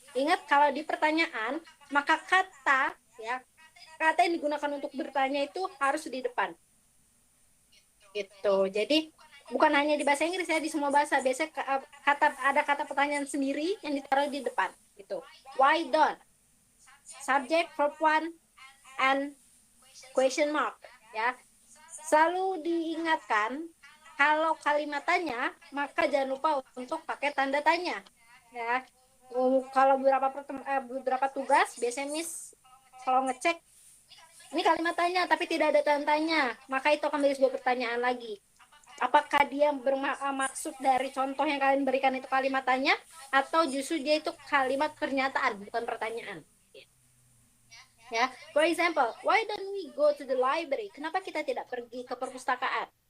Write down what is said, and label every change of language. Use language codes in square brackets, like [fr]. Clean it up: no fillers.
[id] Ingat, kalau di pertanyaan maka kata, ya, kata yang digunakan untuk bertanya itu harus di depan, gitu. Jadi bukan hanya di bahasa Inggris, ya, di semua bahasa biasanya ada kata pertanyaan sendiri yang ditaruh di depan, gitu. [en] Why don't, subject, verb one, and question mark, ya. [id] Selalu diingatkan kalau kalimat tanya, maka jangan lupa untuk pakai tanda tanya, ya. Kalau beberapa tugas biasanya Miss kalau ngecek ini kalimat tanya tapi tidak ada tanda tanya, maka itu akan menjadi sebuah pertanyaan lagi. Apakah dia bermaksud dari contoh yang kalian berikan itu kalimat tanya, atau justru dia itu kalimat pernyataan, bukan pertanyaan. [en] Ya, for example, why don't we go to the library? [id] Kenapa kita tidak pergi ke perpustakaan?